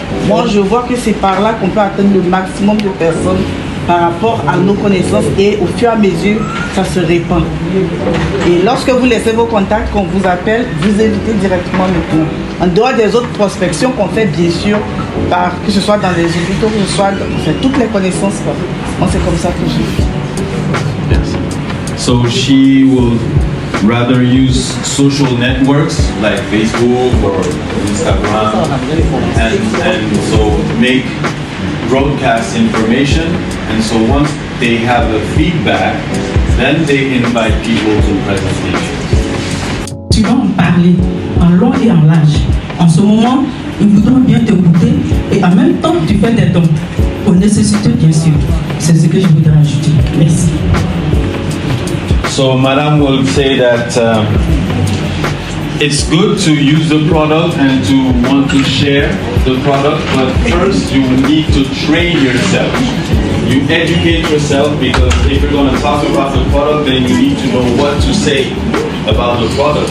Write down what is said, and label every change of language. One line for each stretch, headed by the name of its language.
French: Moi, je vois que c'est par là qu'on peut atteindre le maximum de personnes par rapport à nos connaissances et au fur et à mesure, ça se répand. Et lorsque vous laissez vos contacts, qu'on vous appelle, vous évitez directement le plan. En dehors des autres prospections qu'on fait, bien sûr, que ce soit dans les hôpitaux, que ce soit toutes les connaissances. Moi, c'est comme ça que je fais.
English: So she will rather use social networks like Facebook or Instagram and so make broadcast information, and so once they have a feedback, then they invite people to presentations.
French: Tu vas en parler en long et en large. En ce moment, ils voudront bien t'écouter et en même temps tu fais des dons aux nécessités, bien sûr. C'est ce que je voudrais ajouter. Merci.
English: So Madame will say that it's good to use the product and to want to share the product, but first you need to train yourself. You educate yourself, because if you're going to talk about the product, then you need to know what to say about the product.